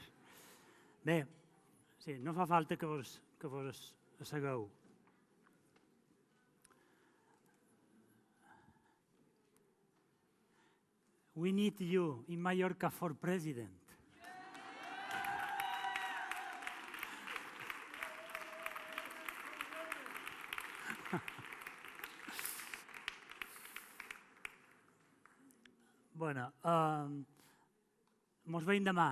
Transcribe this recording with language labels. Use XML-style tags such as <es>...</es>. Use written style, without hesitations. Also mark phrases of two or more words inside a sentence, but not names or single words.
<ca>Bé, sí, no fa falta que vos assegueu.</ca> <en>We need you in Mallorca for president.</en> <ca>Bueno, mos veiem demà.</ca>